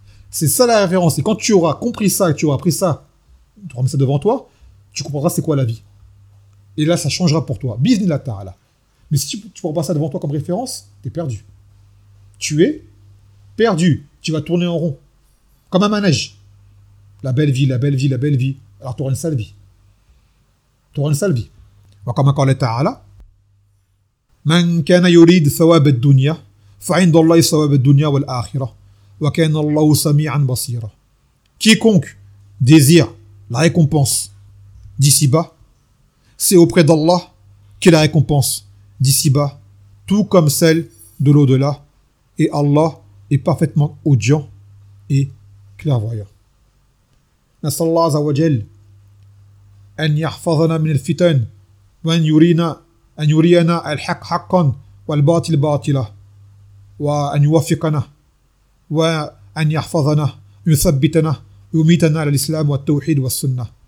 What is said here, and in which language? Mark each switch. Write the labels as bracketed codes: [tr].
[fr] C'est ça la référence. Et quand tu auras compris ça, que tu auras appris ça, tu remets ça devant toi, tu comprendras c'est quoi la vie. Et là, ça changera pour toi. Bismillah ta'ala. Mais si tu prends pas ça devant toi comme référence, t'es perdu. Tu es perdu. Tu vas tourner en rond. Comme un manège. La belle vie, la belle vie, la belle vie. Alors tu auras une sale vie. [ar] وكما قال تعالى من كان يريد ثواب الدنيا فعند الله ثواب الدنيا والآخرة وكان الله سميعا بصيرا. [fr] Quiconque désire la récompense d'ici-bas, c'est auprès d'Allah que la récompense d'ici-bas, tout comme celle de l'au-delà. Et Allah est parfaitement audient et clairvoyant. [ar] نسأل الله عز وجل أن يحفظنا من الفتن وأن يرينا أن يرينا الحق حقا والباطل باطلا وأن يوفقنا وأن يحفظنا يثبتنا يميتنا على الإسلام والتوحيد والسنة.